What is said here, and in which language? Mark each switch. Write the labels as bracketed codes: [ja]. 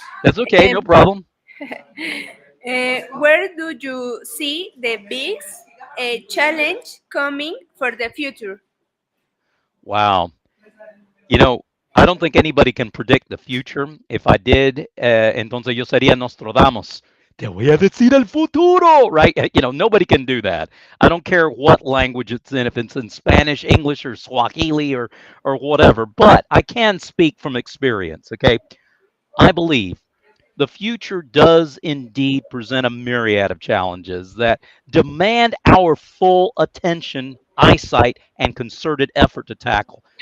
[en] That's okay, no Um, problem. where do you see the biggest challenge coming for the future? Wow. You know, I don't think anybody can predict the future. If I did, [es] entonces yo sería Nostradamus. Te voy a decir el futuro, [en] right? Nobody can do that. I don't care what language it's in, if it's in Spanish, English, or Swahili, or whatever. But I can speak from experience. Okay, I believe the future does indeed present a myriad of challenges that demand our full attention, eyesight, and concerted effort to tackle.